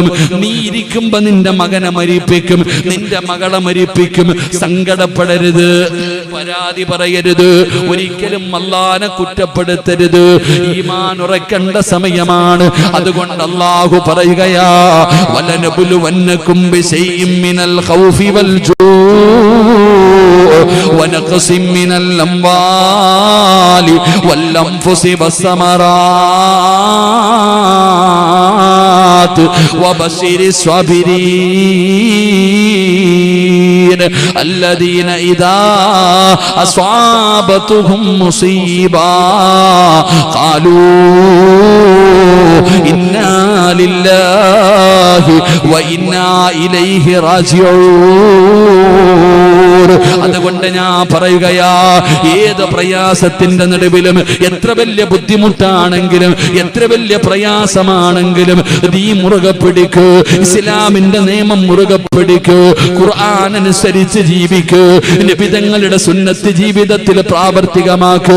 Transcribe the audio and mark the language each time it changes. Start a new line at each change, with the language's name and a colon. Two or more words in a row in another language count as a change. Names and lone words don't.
Malayalam: നീ ഇരിക്കുമ്പോ നിന്റെ മകനെ മരിപ്പിക്കും, നിന്റെ മകളെ മരിപ്പിക്കും. സങ്കടപ്പെടരുത്, പരാതി പറയരുത്, ഒരിക്കലും അല്ലാഹനെ കുറ്റപ്പെടുത്തരുത്. ഈമാൻ ഉറക്കേണ്ട സമയമാണ്. അതുകൊണ്ട് അല്ലാഹു പറയുകയാ,
Arabic: ولنبلونكم بشيء من الخوف وال ونقص من الأموال والأنفس والثمرات وبشر الصابرين الذين إذا أصابتهم مصيبة قالوا إنا لله وإنا إليه راجعون.
Malayalam: അതുകൊണ്ട് ഞാൻ പറയുകയാ, ഏത് പ്രയാസത്തിന്റെ നടുവിലും, എത്ര വലിയ ബുദ്ധിമുട്ടാണെങ്കിലും, എത്ര വലിയ പ്രയാസമാണെങ്കിലും, നീ മുറുകെ പിടിക്ക്, ഇസ്ലാമിന്റെ നിയമം മുറുകെ പിടിക്ക്, ഖുർആൻ അനുസരിച്ച് ജീവിക്ക്, നബിതങ്ങളുടെ സുന്നത്ത് ജീവിതത്തിൽ പ്രാവർത്തികമാക്ക്.